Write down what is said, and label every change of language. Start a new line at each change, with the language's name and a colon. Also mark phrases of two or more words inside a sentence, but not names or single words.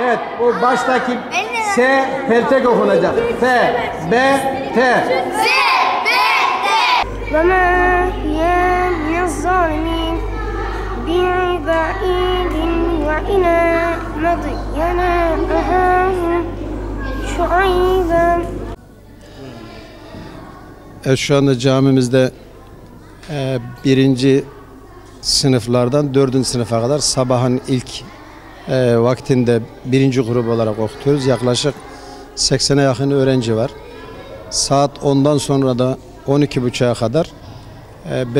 Turkish: Bu baştaki S peltek okunacak. F, B, T.
Arabic: وما هي من الظالمين بعيد وإلى مدين أخاهم شعيبا.
Turkish: Evet, şu anda camimizde birinci sınıflardan 4. sınıfa kadar sabahın ilk vaktinde birinci grup olarak okutuyoruz. Yaklaşık 80'e yakın öğrenci var. Saat 10'dan sonra da 12.30'a kadar 5.